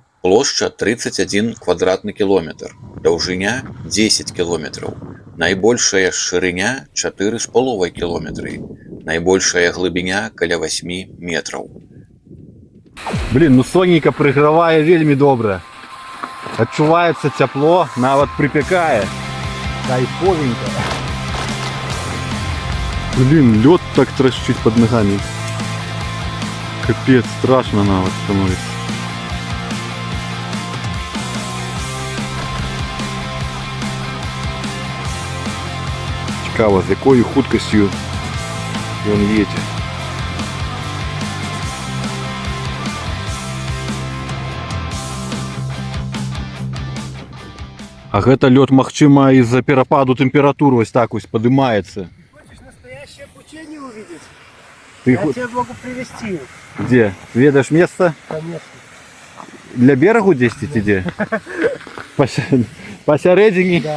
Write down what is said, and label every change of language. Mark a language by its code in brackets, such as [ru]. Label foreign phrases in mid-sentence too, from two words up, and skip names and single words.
[be] Плошча 31 квадратны кілометр, даўжыня 10 кілометраў, найбольшая шырыня 4,5 кілометры, найбольшая глыбіня каля 8 метраў. Блин, ну сонейка прыгравае вельмі добра. Адчуваецца цяпло, нават припякае. Кайфовенько. Блин, лёд так трашчыць [ru] под ногами. Капец, страшно нават становится. [be] Цікаво, з якою хуткасцю ён едзе. А гэта лёд, магчыма, из-за перападу тэмператур вось так вось падымаецца. [ru] Хочешь настоящее обучение увидеть? Ты Я тебе могу привезти. Где? Ведаешь место? Конечно. [uk] Для берегу 10 іде? Посередині? [ru] Да.